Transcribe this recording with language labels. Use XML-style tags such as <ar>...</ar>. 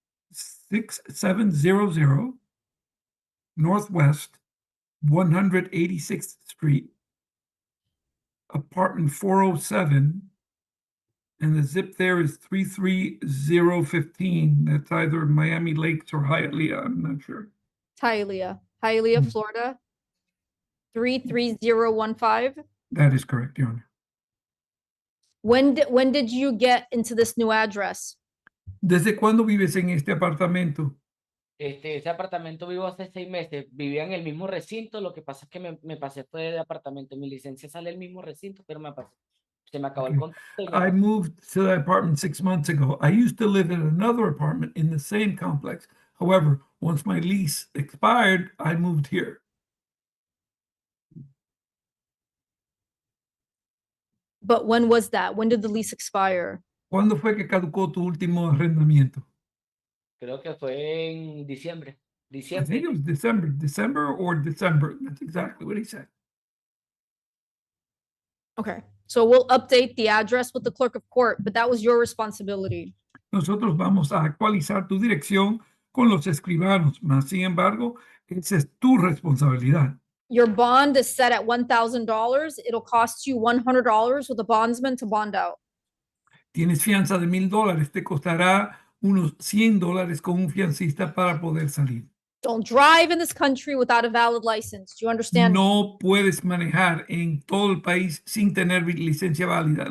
<en>6700 Northwest 186th Street, apartment 407, and the zip there is 33015. That's either Miami Lakes or Hialeah, I'm not sure. Hialeah, Hmm. Florida. 33015. That is correct, Your Honor. When did you get into this new address?</en> <es>¿Desde cuándo vives en este apartamento? Ese apartamento vivo hace 6 meses. Vivía en el mismo recinto. Lo que pasa es que me pasé fue de apartamento. Mi licencia sale el mismo recinto, pero se me acabó el</es> <en>Okay.</en> <es>contrato. y me</es> <en>I</en> <es>pasé.</es> <en>moved to that apartment 6 months ago. I used to live in another apartment in the same complex. However, once my lease expired, I moved here. But when was that? When did the lease expire?</en> <es>¿Cuándo fue que caducó tu último arrendamiento? Creo que fue en diciembre.</es> <en>I</en> <es>Diciembre.</es> <en>think it was December or December. That's exactly what he said. Okay, so we'll update the address with the clerk of court, but that was your responsibility.</en> <es>Nosotros vamos a actualizar tu dirección con los escribanos, mas sin embargo, esa es tu responsabilidad.</es> <en>Your bond is set at $1,000. It'll cost you $100 with a bondsman to bond out.</en> <es>Tienes fianza de $1,000, te costará unos $100 con un fiancista para poder salir.</es> <en>Don't drive in this country without a valid license. Do you understand?</en> <es>No puedes manejar en todo el país sin tener licencia válida.</es>